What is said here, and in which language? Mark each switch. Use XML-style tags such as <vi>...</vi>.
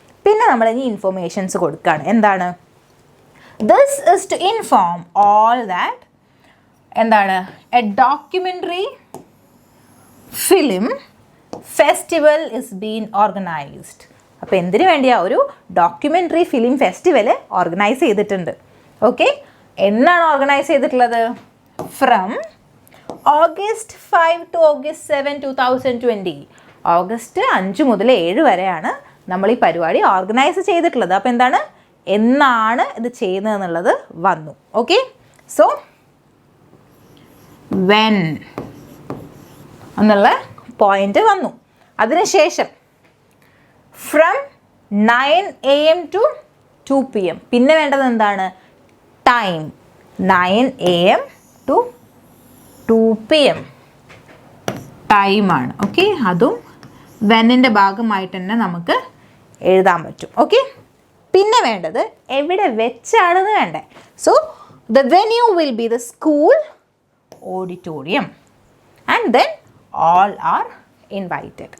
<ml>പിന്നെ നമ്മൾ ഇനി ഇൻഫോർമേഷൻസ് കൊടുക്കുകയാണ്. എന്താണ്?</ml> <en>this is to inform all that</en> <ml>എന്താണ് A documentary film festival is been organised. അപ്പോൾ എന്തിനു വേണ്ടിയാണ്? ഒരു ഡോക്യുമെൻ്ററി ഫിലിം ഫെസ്റ്റിവൽ ഓർഗനൈസ് ചെയ്തിട്ടുണ്ട്. ഓക്കെ, എന്നാണ് ഓർഗനൈസ് ചെയ്തിട്ടുള്ളത്?</ml> <en>From August 5 to August 7, 2020.</en> <ml>August 5 മുതൽ 7 വരെയാണ് നമ്മൾ ഈ പരിപാടി ഓർഗനൈസ് ചെയ്തിട്ടുള്ളത്. അപ്പോൾ എന്താണ്, എന്നാണ് ഇത് ചെയ്യുന്നത് എന്നുള്ളത് വന്നു. ഓക്കെ, സോ വെൻ എന്നുള്ള പോയിന്റ് വന്നു. അതിനുശേഷം ഫ്രം 9 AM to 2 PM. പിന്നെ വേണ്ടത് എന്താണ്?</ml> <en>time 9 AM to 2 PM</en> <ml>ടൈമാണ്. ഓക്കെ, അതും വെന്നിൻ്റെ ഭാഗമായിട്ട് തന്നെ നമുക്ക് എഴുതാൻ പറ്റും. ഓക്കെ, പിന്നെ വേണ്ടത് എവിടെ വെച്ചാണെന്ന് വേണ്ടേ.</ml> <en>So the venue will be the school auditorium and then all are invited.</en>